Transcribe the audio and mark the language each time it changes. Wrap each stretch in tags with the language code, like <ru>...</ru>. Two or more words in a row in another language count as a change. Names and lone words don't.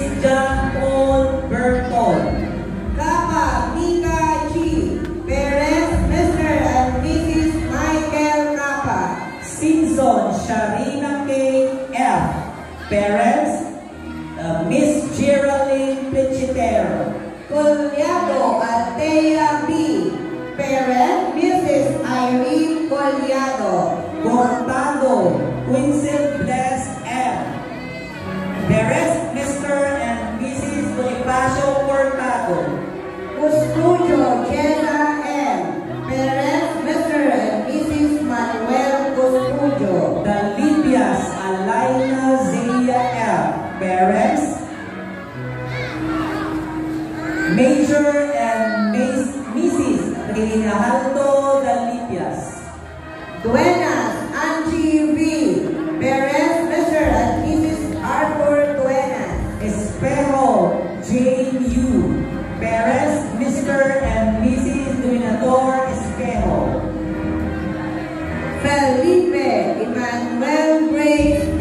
<en>John Paul Bertol. Kappa Mika G. Parents, Mr. and Mrs. Michael Kappa. Simpson Sharina K. F. Parents, Miss Geraldine Pichitero. Collado Altea B. Parents, Mrs. Irene Collado. Cortado Quincy Bless M. Parents, Mr. and Mrs. Bonifacio Cortado. Custudio Jenna M. Parents, Mr. and Mrs. Manuel Custudio. Dalipias Alaina Zia M. Parents, Major and Mrs. Rinahaldo Dalipias. Duenas Angie V. Parents, Mr. and Mrs. Arthur Duenas. Espejo Jane U. Parents, Mr. and Mrs. Dominador Espejo. Felipe Emmanuel Grace D.</en>